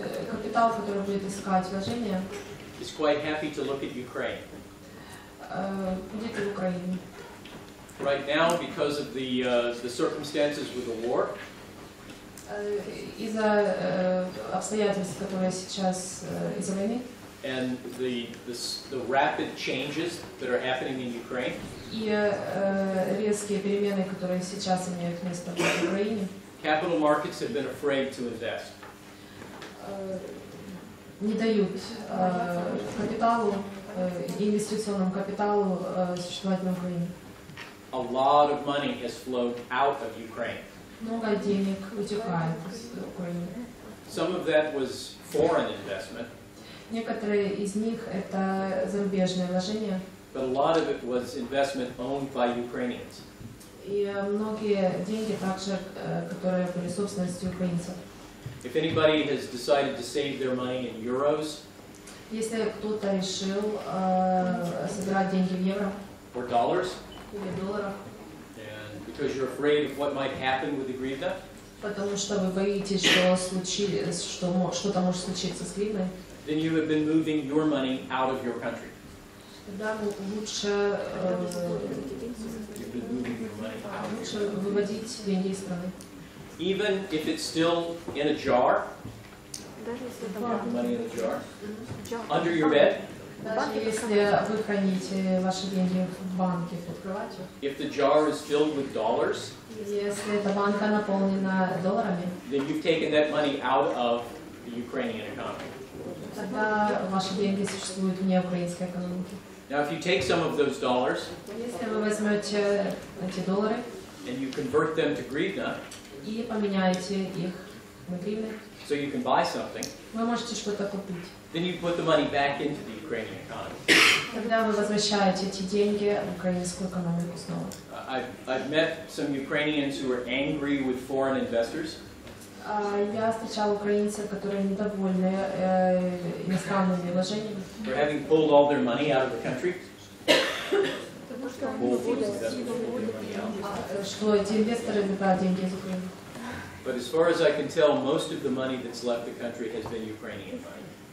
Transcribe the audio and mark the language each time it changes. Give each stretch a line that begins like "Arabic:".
Russian: Капитал, который будет искать вложения,
English: is quite happy to look at Ukraine.
Russian: будет в Украине.
English: Right now, because of the circumstances with the war,
Russian: Из-за обстоятельств, которые сейчас из-за войны,
English: and the rapid changes that are happening in Ukraine,
Russian: и резкие перемены, которые сейчас имеют место в Украине,
English: capital markets have been afraid to invest.
Russian: не дают капиталу, инвестиционному капиталу существовать на Украине.
English: A lot of money has flowed out of Ukraine.
Russian: Много денег утекает из Украины.
English: Some of that was foreign investment,
Russian: Некоторые из них это зарубежные вложения,
English: but a lot of it was investment owned by Ukrainians.
Russian: и многие деньги также, которые были собственностью украинцев.
English: If anybody has decided to save their money in euros
Russian: Если кто-то решил собирать деньги в евро
English: or dollars,
Russian: или долларах,
English: and because you're afraid of what might happen with the hryvnia,
Russian: потому что вы боитесь, что что-то может случиться с гривной,
English: then you have been moving your money out of your country.
Russian: тогда лучше
English: You've been moving your money out.
Russian: лучше выводить деньги из страны.
English: Even if it's still in a jar, money in a jar, under your bed,
Russian: Даже если вы храните ваши деньги в банке под кроватью,
English: if the jar is filled with dollars,
Russian: если эта банка наполнена долларами,
English: then you've taken that money out of the Ukrainian economy.
Russian: тогда ваши деньги существуют вне украинской экономики.
English: Now, if you take some of those dollars
Russian: Если вы возьмете эти доллары
English: and you convert them to hryvnia,
Russian: и поменяете их на гривны,
English: so you can buy something,
Russian: вы можете что-то купить.
English: then you put the money back into the Ukrainian economy.
Russian: Тогда вы возвращаете эти деньги в украинскую экономику снова.
English: I've met some Ukrainians who are angry with foreign investors.
Russian: Я встречала украинцев, которые недовольны иностранными вложениями,
English: For having pulled all their money out of the country. Pulled investors pulled their money out.
Russian: что эти инвесторы забирают деньги из Украины.
English: But as far as I can tell, most of the money that's left the country has been Ukrainian money.